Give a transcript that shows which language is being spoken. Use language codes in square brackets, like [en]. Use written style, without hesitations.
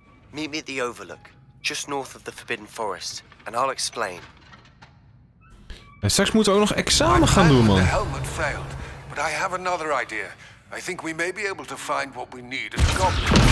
[en] Meet me at the Overlook, just north of the Forbidden Forest, and I'll explain. [nl] En straks moeten we ook nog examen gaan doen, man. [en] The helmet failed, but I have another idea. I think we may be able to find what we need at a goblin.